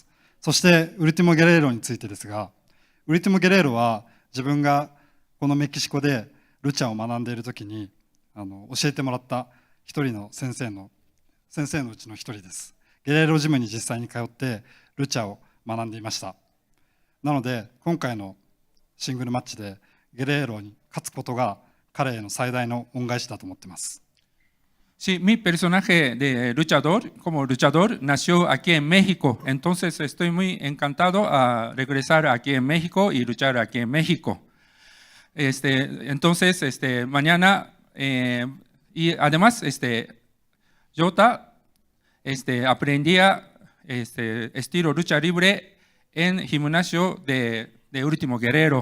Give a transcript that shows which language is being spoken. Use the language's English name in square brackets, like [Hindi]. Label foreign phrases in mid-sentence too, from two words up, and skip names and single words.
[Japanese] そして、ウルティモ・ゲレーロについてですが、ウルティモ・ゲレーロは自分がこのメキシコでルチャを学んでいるときに教えてもらった一人の先生のうちの一人です。ゲレーロジムに実際に通ってルチャを学んでいました。なので今回のシングルマッチでゲレーロに勝つことが彼への最大の恩返しだと思っています。 [Spanish] Sí, mi personaje de luchador, como luchador, nació aquí en México. Entonces estoy muy encantado a regresar aquí en México y luchar aquí en México. Entonces, mañana, y además, Yota aprendía estilo lucha libre en gimnasio de Último Guerrero.